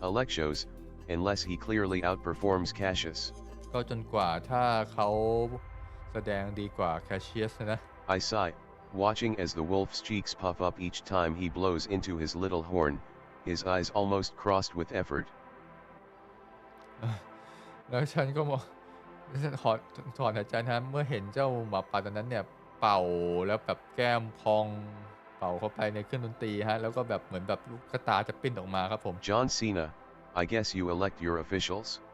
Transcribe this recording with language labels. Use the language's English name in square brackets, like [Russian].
[English] Alexos, unless he clearly outperforms Cassius. [Thai] ก็จนกว่าถ้าเขาแสดงดีกว่า Cassius นะ [English] I sigh, watching as the wolf's cheeks puff up each time he blows into his little horn, his eyes almost crossed with effort. [Thai] แล้วฉันก็มองถอนหายใจนะเมื่อเห็นเจ้าหมาป่าตัวนั้นเนี่ยเป่าแล้วแบบแก้มพองเป่าเข้าไปในเครื่องดนตรีฮะแล้วก็แบบเหมือนแบบลูกตาจะปิ้นออกมาครับผม [English] John Cena, I guess you elect your officials?